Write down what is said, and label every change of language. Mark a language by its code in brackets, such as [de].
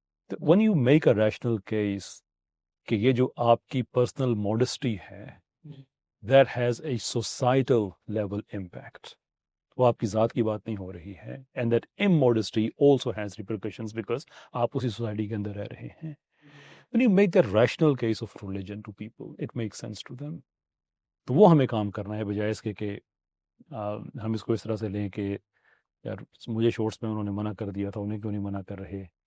[en] when you make a rational case [ur] کہ یہ جو آپ کی پرسنل ماڈسٹی ہے [en] that has a societal level impact، [ur] وہ آپ کی ذات کی بات نہیں ہو رہی ہے. [en] and that immodesty also has repercussions because [ur] آپ اسی سوسائٹی کے اندر رہ رہے ہیں. [en] when you make the rational case of religion to people it makes sense to them. [ur] تو وہ ہمیں کام کرنا ہے، بجائے اس کے کہ ہم اس کو اس طرح سے لیں کہ یار مجھے شورٹس میں انہوں نے منع کر دیا تھا، انہیں کیوں نہیں منع کر رہے.